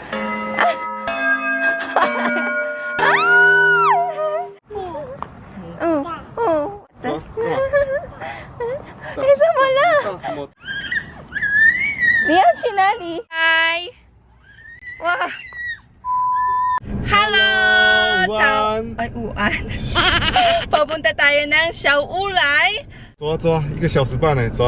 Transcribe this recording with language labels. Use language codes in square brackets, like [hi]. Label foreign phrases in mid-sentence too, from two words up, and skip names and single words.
[zh] 哎，怎么了？什么？你要去哪里？嗨，哇 ，Hello，午安。哎，午安。 [tl] Papunta tayo ng Xiaoulai。 [zh] 走啊走啊，1个小时半呢，走啊。